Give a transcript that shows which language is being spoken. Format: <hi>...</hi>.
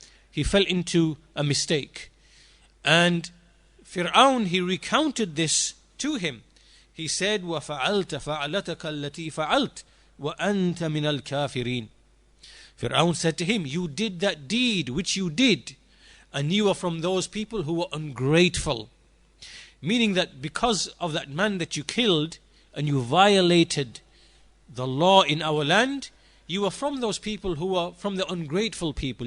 <en>He fell into a mistake. And Fir'aun, he recounted this to him. He said,</en> <ar>وَفَعَلْتَ فَعَلَتَكَ الَّتِي فَعَلْتَ وَأَنْتَ مِنَ الْكَافِرِينَ.</ar> <en>Fir'aun said to him, you did that deed which you did, and you are from those people who were ungrateful. Meaning that because of that man that you killed and you violated the law in our land, you are from those people who are from the ungrateful people.</en>